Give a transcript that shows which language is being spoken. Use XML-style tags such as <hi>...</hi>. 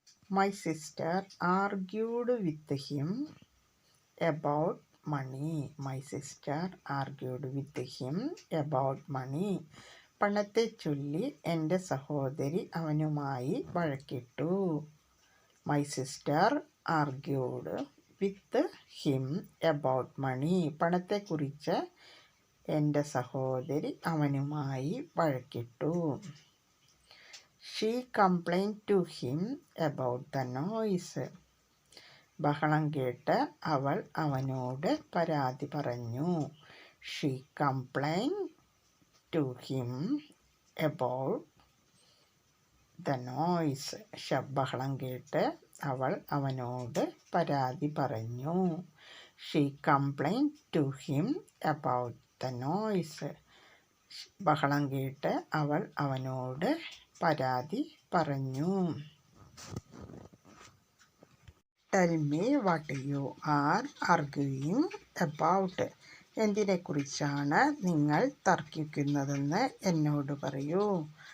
<en>My sister argued with him about money. My sister argued with him about money.</en> <ml>പണത്തെ ചൊല്ലി എൻ്റെ സഹോദരി അവനുമായി വഴക്കിട്ടു.</ml> <en>My sister argued with him about money.</en> <ml>പണത്തെക്കുറിച്ച് എൻ്റെ സഹോദരി അവനുമായി വഴക്കിട്ടു.</ml> <en>She complained to him about the noise.</en> <ml>ബഹളം കേട്ട് അവൾ അവനോട് പരാതി പറഞ്ഞു.</ml> <en>She complained to him about the noise.</en> <ml>ബഹളം കേട്ട് അവൾ അവനോട് പരാതി പറഞ്ഞു.</ml> <en>She complained to him about the noise.</en> <ml>ബഹളം കേട്ട് അവൾ അവനോട് പരാതി പറഞ്ഞു.</ml> <en>Tell me what you are arguing about.</en> <ml>എന്തിനെക്കുറിച്ചാണ് നിങ്ങൾ തർക്കിക്കുന്നതെന്ന് എന്നോട് പറയൂ.</ml>